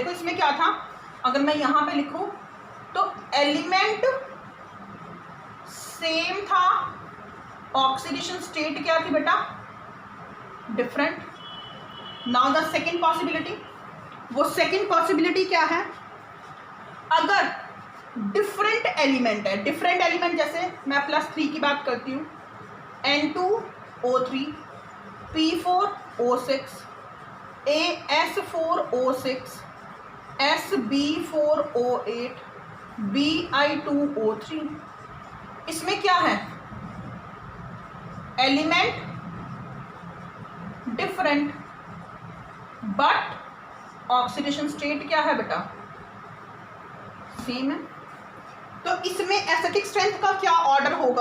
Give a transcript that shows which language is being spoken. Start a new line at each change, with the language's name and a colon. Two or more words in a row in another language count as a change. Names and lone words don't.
Hindi: देखो इसमें क्या था, अगर मैं यहाँ पे लिखूँ तो
English: element same
Hindi: था,
English: oxidation state
Hindi: क्या थी बेटा? डिफरेंट.
English: now the second possibility,
Hindi: वो
English: second possibility
Hindi: क्या है? अगर
English: different element
Hindi: है,
English: different element
Hindi: जैसे मैं +3 की बात करती हूँ, N2O3, P4O6, AS4O6, SB4O8, Bi2O3. इसमें क्या है?
English: element different but oxidation state
Hindi: क्या है बेटा? सेम है. तो इसमें
English: acidic strength
Hindi: का क्या ऑर्डर होगा?